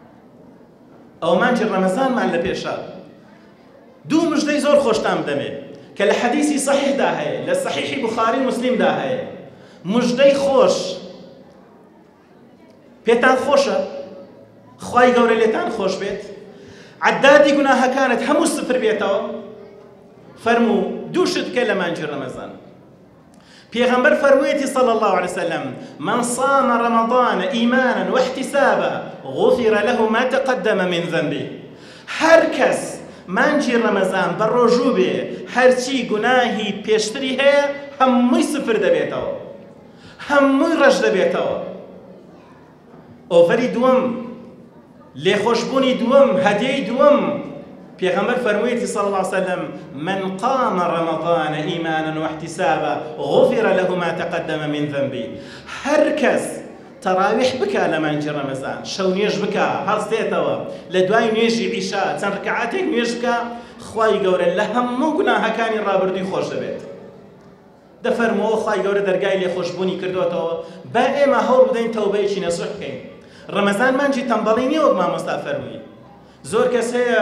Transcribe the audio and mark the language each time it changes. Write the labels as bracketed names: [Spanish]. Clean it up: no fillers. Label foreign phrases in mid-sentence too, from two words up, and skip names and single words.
[Kurdish] ئەو مانجی ڕەمەزانمان لە پێشە دوو مژدەی زۆر خۆشتان بدەمێت کە کە لە حەدیسی صحیحدا هەیە لە صحیحی بوخاری مسلمدا هەیە مژدەی خۆش پێتان خۆشە خوای گەورە لێتان خۆش بێت عەدادی گوناهەکانت هەموو سفر بێتەوە فەرموو دووشت کە لە مانجی ڕەمەزان پێغەمبەر فەرموویەتی [Arabic] صلی الله عليه وسلم من صام رمضان إيمانا واحتسابا غفر له ما تقدم من ذنبه [Kurdish] هەر کەس مانجی ڕەمەزان بە ڕۆژوو بێ هەرچی گوناهی پێشتری هەیە هەمووی سفر دەبێتەوە هەمووی ڕەش دەبێتەوە ئۆفەری دووەم لێخۆشبوونی دووەم هەدیەی دووەم پێغەمبەر فەرموویەتی [Arabic] صلی الله عليه وسلم من قام رمضان إيمانا واحتسابا غفر له ما تقدم من ذنبه [Kurdish] هەر کەس تەراویح بکە لە مانجی ڕەمەزان شەو نوێژ بکە هەڵستێتەوە لە دوای نوێژی عیشا چەند ڕکعاتێک نوێژ بکە خوای گەورە لە هەموو گوناهەکانی ڕابردووی خۆش دەبێت دەفەرمەوە خوای گەورە دەرگای لێخۆشبوونی کردوێتەوە با ئێمە هەوڵ بدەین تەوبەیەکی نەسوح بکەین ڕەمەزان مانجی تەمبەڵی نییە وەک مامۆستا فەرمووی زۆر کەس هەیە